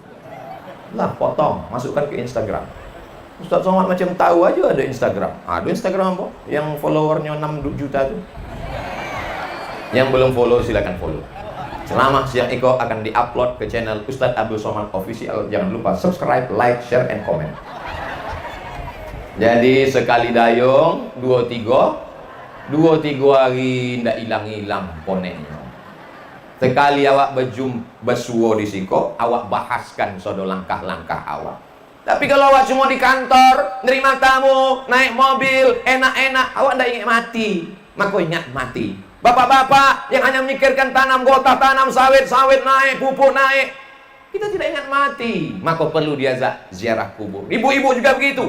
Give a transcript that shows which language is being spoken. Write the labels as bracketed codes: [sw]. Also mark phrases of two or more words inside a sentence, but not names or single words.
[id] Lah potong, masukkan ke Instagram. Ustaz Somad macam tahu aja ada Instagram. Ada Instagram apa? Yang followernya 6 juta tuh. Yang belum follow silakan follow. Ceramah siang Eko akan diupload ke channel Ustaz Abdul Somad Official. Jangan lupa subscribe, [en] like, share, and comment. [min] Jadi sekali dayung 2-3 hari ndak hilang-hilang ponenya. Sekali awak bersuo di siko, awak bahaskan sodo langkah-langkah awak. Tapi kalau awak cuma di kantor, nerima tamu, naik mobil, enak-enak, awak ndak ingat mati. [id] Maka ingat mati. Bapak-bapak yang hanya memikirkan tanam gotah, tanam sawit naik, pupuk naik, kita tidak ingat mati. Maka perlu dia ziarah kubur. Ibu-ibu juga begitu.